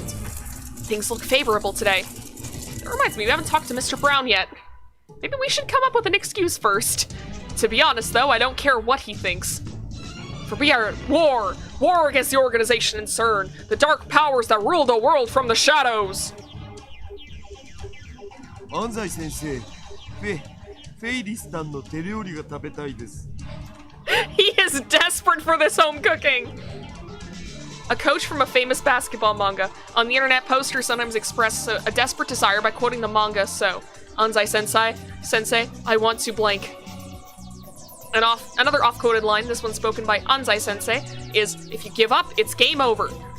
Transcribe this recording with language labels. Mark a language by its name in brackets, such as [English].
[English] Things look favorable today. That reminds me, we haven't talked to Mr. Brown yet. Maybe we should come up with an excuse first. To be honest, though, I don't care what he thinks. For we are at war! War against the organization in CERN, the dark powers that rule the world from the shadows! [Japanese] Anzai sensei, フェイリスタンの手料理が食べたいです。 [English] He is desperate for this home cooking! A coach from a famous basketball manga. On the internet, posters sometimes express a desperate desire by quoting the manga, so, Anzai sensei, I want to blank. Another off-quoted line, this one spoken by Anzai sensei, is, if you give up, it's game over.